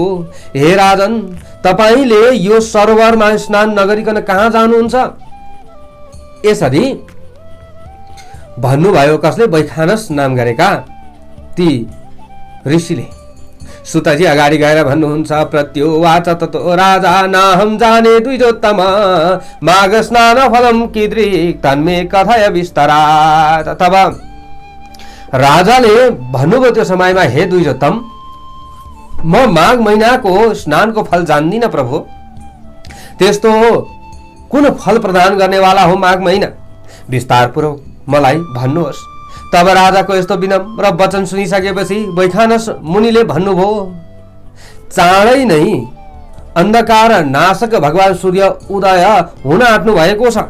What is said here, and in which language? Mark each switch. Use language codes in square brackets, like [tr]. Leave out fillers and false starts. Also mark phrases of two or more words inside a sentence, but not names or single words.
[ne] हे राजन, तपाईले यो सरोवरमा स्नान नगरिकन कहाँ जानुहुन्छ? यसरी भन्नुभयो। कसले? वैखानस नाम गरेका ती ऋषिले। सुतजी अगाडि गएर भन्नुहुन्छ, [sa] प्रत्युवाच ततो राजा नाहं जाने द्विजोत्तम माघ स्नान फलम कीदृक् तन्मे कथय विस्तरात्। [ne] तब राजाले भन्नुभयो त्यो समयमा, हे द्विजोत्तम, म माघ महिनाको स्नानको फल जान्दिन प्रभु। त्यस्तो कुन फल प्रदान गर्नेवाला हो माघ महिना? विस्तारपूर्वक मलाई भन्नुहोस्। तब राजाको यस्तो विनम्र वचन सुनिसकेपछि वैखानस मुनिले भन्नुभयो, चाँडै नै अन्धकार नाशक भगवान सूर्य उदय हुन आँट्नु भएको छ।